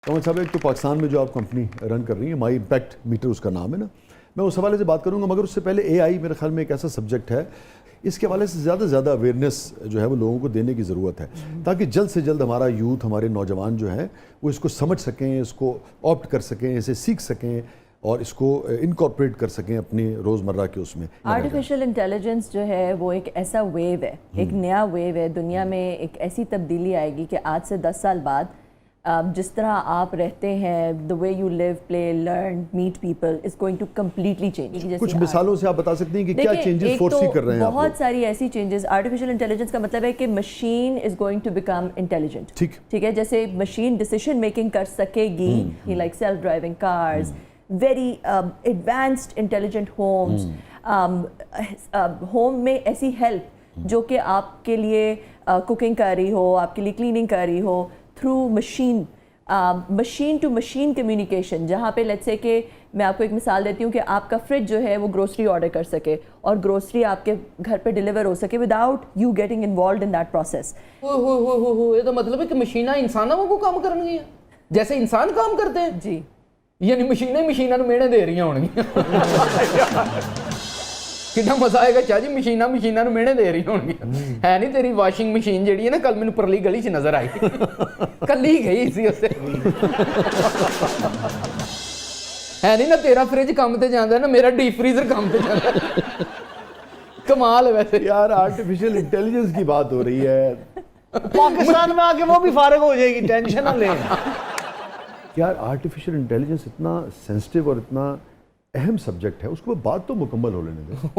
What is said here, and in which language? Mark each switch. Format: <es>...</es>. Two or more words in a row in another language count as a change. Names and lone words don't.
<ur>کمل صاحب، ایک تو پاکستان میں جو آپ</ur> <en>company run</en> <ur>کر رہی ہیں مائی امپیکٹ میٹر اس کا نام ہے نا، میں اس حوالے سے بات کروں گا، مگر اس سے پہلے اے آئی میرے خیال میں ایک ایسا سبجیکٹ ہے، اس کے حوالے سے زیادہ اویئرنیس جو ہے وہ لوگوں کو دینے کی ضرورت ہے تاکہ جلد سے جلد ہمارا یوتھ، ہمارے نوجوان جو ہیں وہ اس کو سمجھ سکیں، اس کو آپٹ کر سکیں، اسے سیکھ سکیں اور اس کو انکارپوریٹ کر سکیں اپنی روزمرہ کے اس میں۔</ur> <en>artificial intelligence</en> <ur>جو ہے وہ ایک ایسا ویو ہے، ایک نیا ویو ہے، دنیا میں ایک ایسی تبدیلی آئے گی کہ آج سے 10 سال بعد جس طرح آپ رہتے ہیں،</ur> <en>the way you live, play, learn, meet people is going to completely change۔</en> <ur>کچھ مثالوں سے آپ بتا سکتے ہیں کہ کیا</ur> <en>changes foresee</en> <ur>کر رہے ہیں آپ؟ بہت ساری ایسی چینجز۔</ur> <en>artificial intelligence</en> <ur>کا مطلب ہے کہ</ur> <en>machine is going to become intelligent,</en> <ur>ٹھیک ہے، جیسے</ur> <en>machine decision making</en> <ur>کر سکے گی،</ur> <en>like self driving cars, very advanced intelligent homes,</en> <ur>ہوم میں ایسی ہیلپ جو کہ آپ کے لیے کوکنگ کر رہی ہو، آپ کے لیے کلیننگ کر رہی ہو،</ur> <en>through machine to machine communication,</en> <ur>جہاں پہ</ur> <en>let's say</en> <ur>کہ میں آپ کو ایک مثال دیتی ہوں کہ آپ کا فریج جو ہے وہ</ur> <en>grocery order</en> <ur>کر سکے اور گروسری آپ کے گھر پہ ڈیلیور ہو سکے</ur> <en>without you getting involved in that process.</en> <ur>یہ تو مطلب ہے کہ مشیناں انسانوں کو کام کرنگی ہیں جیسے انسان کام کرتے ہیں جی،</ur> <pa>یعنی مشیناں نوں میڑے دے رہی ہوں گی۔</pa> <ur>کتنا مزہ آئے گا چاہ جی،</ur> <pa>مشیناں نوں میڑے دے رہی ہوں گی۔ ہے نہیں تیری</pa> <en>washing machine</en> <pa>جیڑی ہے نا، کل مینوں پرلی گلی چ نظر آئی، کلی گئی سی اسے، ہے نہیں نا تیرا فریج کام تے جاندا ہے نا میرا</pa> <en>deep freezer</en> <pa>کام تے جاندا ہے۔</pa> <ur>کمال ہے ویسے یار،</ur> <en>artificial intelligence</en> <ur>کی بات ہو رہی ہے، پاکستان میں آ کے وہ بھی فارغ ہو جائے گی، ٹینشن نہ لیں۔ یار</ur> <en>artificial intelligence</en> <ur>اتنا سینسٹیو اور اتنا اہم سبجیکٹ ہے، اس کو بات تو مکمل ہو لینے دیں۔</ur>